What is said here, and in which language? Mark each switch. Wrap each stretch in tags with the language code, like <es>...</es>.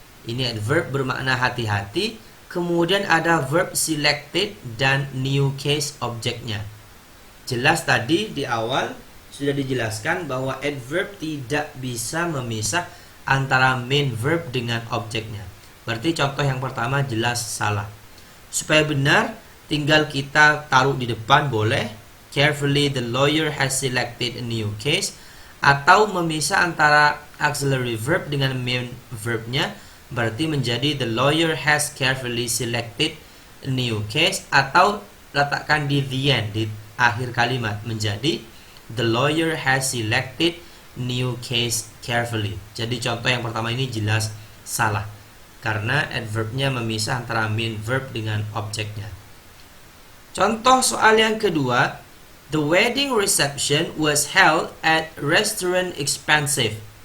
<id>Ini adverb bermakna hati-hati. Kemudian ada verb selected dan new case objeknya. Jelas tadi di awal sudah dijelaskan bahwa adverb tidak bisa memisah antara main verb dengan objeknya. Berarti contoh yang pertama jelas salah. Supaya benar, tinggal kita taruh di depan boleh.</id> <en>Carefully the lawyer has selected a new case.</en> <id>Atau memisah antara auxiliary verb dengan main verbnya, berarti menjadi</id> <en>the lawyer has carefully selected a new case.</en> <id>Atau letakkan di</id> <en>the end,</en> <id>di akhir kalimat, menjadi</id> <en>the lawyer has selected new case carefully.</en> <id>Jadi contoh yang pertama ini jelas salah, karena adverbnya memisah antara main verb dengan objeknya. Contoh soal yang kedua,</id> <en>the wedding reception was held at restaurant expensive.</en>